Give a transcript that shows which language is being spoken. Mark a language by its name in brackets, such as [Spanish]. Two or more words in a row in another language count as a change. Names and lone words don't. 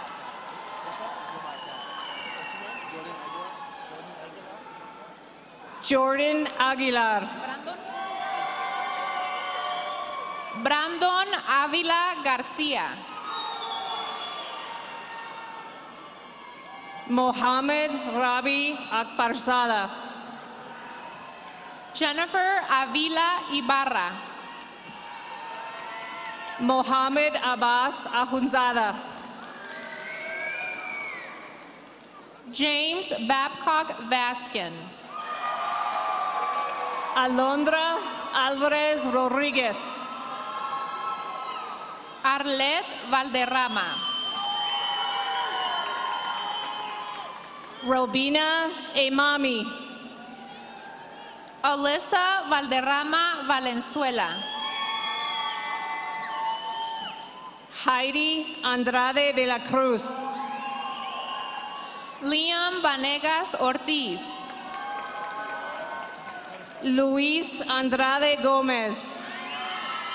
[English] Jordan Aguilar. Brandon Avila Garcia. Mohamed Rabi Akbarzada. Jennifer Avila Ibarra. Mohamed Abbas Ahunzada. James Babcock Vaskin. Alondra Alvarez Rodriguez. Arlet Valderrama. Robina Emami. Alyssa Valderrama Valenzuela. Heidi Andrade de la Cruz. Liam Vanegas Ortiz. Luis Andrade Gomez.